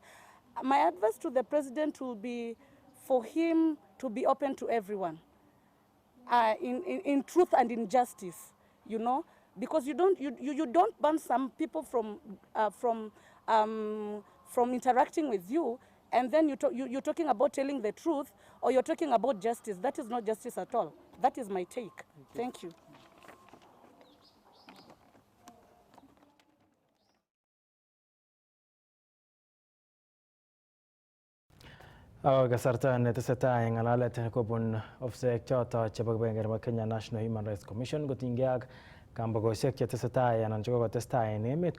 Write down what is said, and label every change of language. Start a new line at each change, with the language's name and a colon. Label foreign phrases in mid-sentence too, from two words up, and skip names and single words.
English: My advice to the president will be for him to be open to everyone, in truth and in justice, you know, because you don't ban some people from interacting with you, and then you're talking about telling the truth, or you're talking about justice. That is not justice at all. That is my take. Thank you.
Kalenjin: Kasarta netesetai ng'alalet kobun ofisaek choto chebo kibagenge nebo Kenya National Human Rights Commission kotinygei ak kambakoshek chetesetai anan chekokotestai en emet